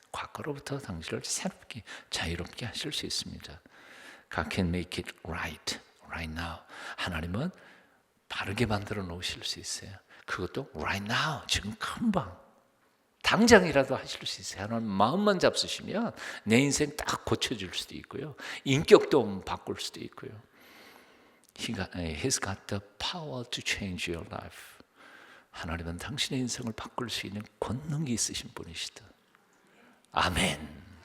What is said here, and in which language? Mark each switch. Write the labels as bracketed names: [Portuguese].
[Korean] 과거로부터 당신을 새롭게 자유롭게 하실 수 있습니다. [English] God can make it right now. [Korean] 하나님은 바르게 만들어 놓으실 수 있어요. 그것도 right now, 지금 금방 당장이라도 하실 수 있어요. 하나님 마음만 잡수시면 내 인생 딱 고쳐질 수도 있고요, 인격도 바꿀 수도 있고요. [English] He's got the power to change your life. [Korean] 하나님은 당신의 인생을 바꿀 수 있는 권능이 있으신 분이시다. 아멘.